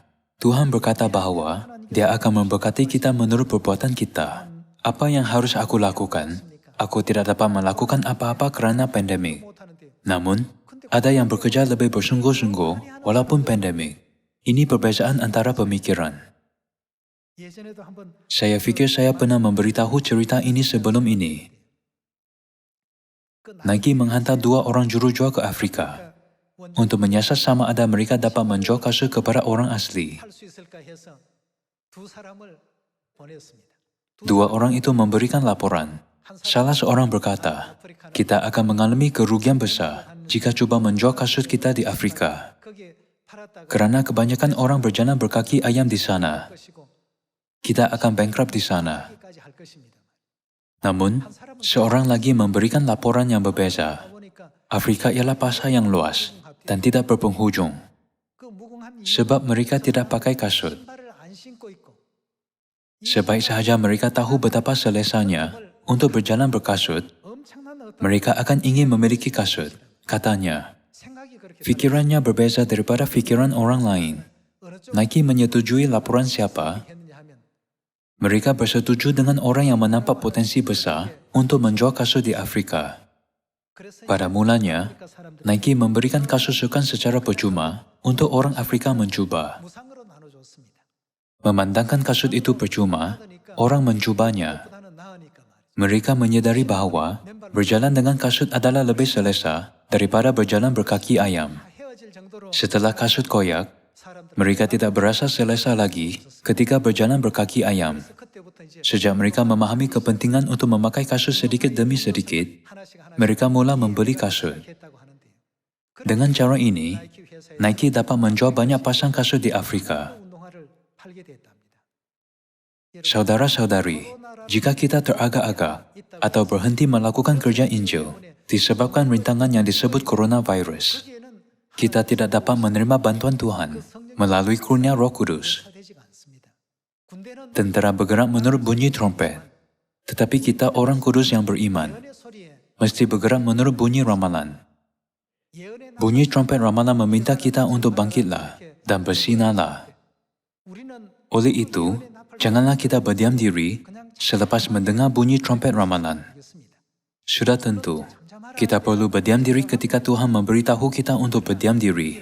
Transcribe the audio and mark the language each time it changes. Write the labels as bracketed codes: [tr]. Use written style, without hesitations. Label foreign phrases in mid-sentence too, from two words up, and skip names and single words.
[ms] Tuhan berkata bahawa Dia akan memberkati kita menurut perbuatan kita. Apa yang harus aku lakukan? Aku tidak dapat melakukan apa-apa kerana pandemik. [ko] 못하는데 [ms] Namun, ada yang bekerja lebih bersungguh-sungguh walaupun pandemik. Ini perbezaan antara pemikiran. [ko] 예전에도 한번 [ms] Saya fikir saya pernah memberitahu cerita ini sebelum ini. Nike menghantar 2 orang jurujual ke Afrika untuk menyiasat sama ada mereka dapat menjual kasut kepada orang asli. [ko] 할 수 있을까 해서 두 사람을 보냈습니다. [ms] 2 orang itu memberikan laporan. Salah seorang berkata, kita akan mengalami kerugian besar jika coba menjual kasut kita di Afrika. [ko] 거기에 팔았다가 [ms] Kerana kebanyakan orang berjalan berkaki ayam di sana, [ko] 것이고 [ms] kita akan bankrupt di sana. [ko] 여기까지 할 것입니다. [ms] Namun, seorang lagi memberikan laporan yang berbeza. [ko] 보니까 [ms] Afrika ialah pasar yang luas dan tidak berpenghujung. [ko] 그 무궁한 [ms] Sebab mereka tidak pakai kasut. [ko] 신발을 안 신고 있고 [ms] Sebaik sahaja mereka tahu betapa selesanya untuk berjalan berkasut, [ko] 엄청난 어떤 [ms] mereka akan ingin memiliki kasut. Katanya, [ko] 생각이 그렇게 [ms] fikirannya berbeza daripada fikiran orang lain. [ko] 어느 쪽 [ms] Nike menyetujui laporan siapa? [ko] 했느냐 하면 [ms] Mereka bersetuju dengan orang yang menampak potensi besar untuk menjual kasut di Afrika. [ko] 그래서 [ms] Pada mulanya, [ko] 아프리카 사람들 [ms] Nike memberikan kasut sukan secara percuma untuk orang Afrika mencuba. [ko] 무상으로 나눠줬습니다. [ms] Memandangkan kasut itu percuma, orang mencubanya. [ko] 보다는 나으니까 말이죠. [ms] Mereka menyadari bahawa berjalan dengan kasut adalah lebih selesa daripada berjalan berkaki ayam. [ko] 다 헤어질 정도로 [ms] Setelah kasut koyak, [ko] 사람들 [ms] mereka tidak berasa selesa lagi ketika berjalan berkaki ayam. [ko] 그때부터 이제 [ms] Sejak mereka memahami kepentingan untuk memakai kasut sedikit demi sedikit, [ko] 하나씩 하나씩 [ms] mereka mula membeli kasut. [ko] 했다고 하는데요. [ms] Dengan cara ini, [ko] 나이키 회사에 [ms] Nike dapat menjual banyak pasang kasut di Afrika. [ko] 운동화를 팔게 됐답니다. [ms] Saudara-saudari, jika kita teragak-agak atau berhenti melakukan kerja Injil disebabkan rintangan yang disebut coronavirus, [ko] 거기에는 [ms] kita tidak dapat menerima bantuan Tuhan melalui kurnia Roh Kudus. [ko] 되지가 않습니다. 군대는 [ms] Tentera bergerak menurut bunyi trompet, tetapi kita orang kudus yang beriman [ko] 예언의 소리에 [ms] mesti bergerak menurut bunyi ramalan. [ko] 예언의 나 [ms] Bunyi trompet ramalan meminta kita untuk bangkitlah dan bersinarlah. [ko] 우리는 [ms] Oleh itu, janganlah kita berdiam diri selepas mendengar bunyi trompet ramalan. [ko] 하겠습니다. [ms] Sudah tentu, kita perlu berdiam diri ketika Tuhan memberitahu kita untuk berdiam diri.